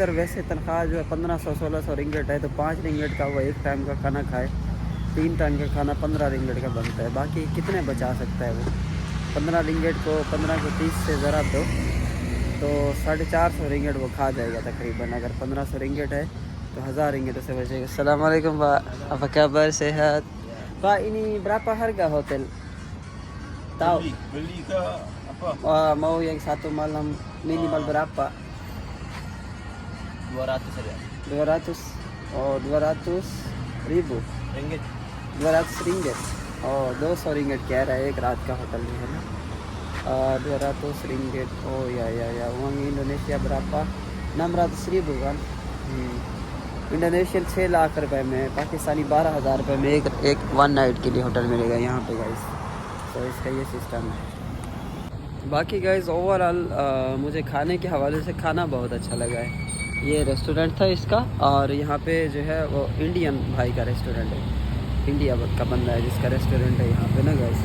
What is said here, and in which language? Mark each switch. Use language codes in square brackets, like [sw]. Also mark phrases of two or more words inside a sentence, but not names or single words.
[hi] इधर वैसे तनख्वाह जो है 1500-1600 रिंगेट है, तो 5 रिंगेट का वो 1 टाइम का खाना खाए, 3 टाइम का खाना 15 रिंगेट का बनता है। बाकी कितने बचा सकता है वो? 15 रिंगेट को 15 को 30 से ज़रा दो तो 450 रिंगेट वो खा जाएगा तकरीबन। अगर 1500 रिंगेट है तो 1000 रिंगेट उसे बचेगा। [ar] السلام عليكم [id] Pak, apa kabar, sehat? Pak ini berapa harga hotel? Tahu? Beli ke apa? Mau yang 1 malam minimal berapa? 200 saja. 200? Oh 200 ribu Ringgit. [hi] 200 रिंगेट। और 200 रिंगेट कह रहा है एक रात का होटल में है ना। [id] 200 ringgit. Oh ya uang Indonesia berapa? 600 ribu kan। [hi] इंडोनेशियन 6 लाख रुपए में, पाकिस्तानी 12,000 रुपये में एक 1 नाइट के लिए होटल मिलेगा यहाँ पे गाइस। तो इसका ये सिस्टम है। बाकी [en] guys overall [hi] मुझे खाने के हवाले से खाना बहुत अच्छा लगा है। ये रेस्टोरेंट था इसका, और यहाँ पे जो है वो इंडियन भाई का रेस्टोरेंट है, इंडिया का बंदा है जिसका रेस्टोरेंट है यहाँ पे ना गाइस।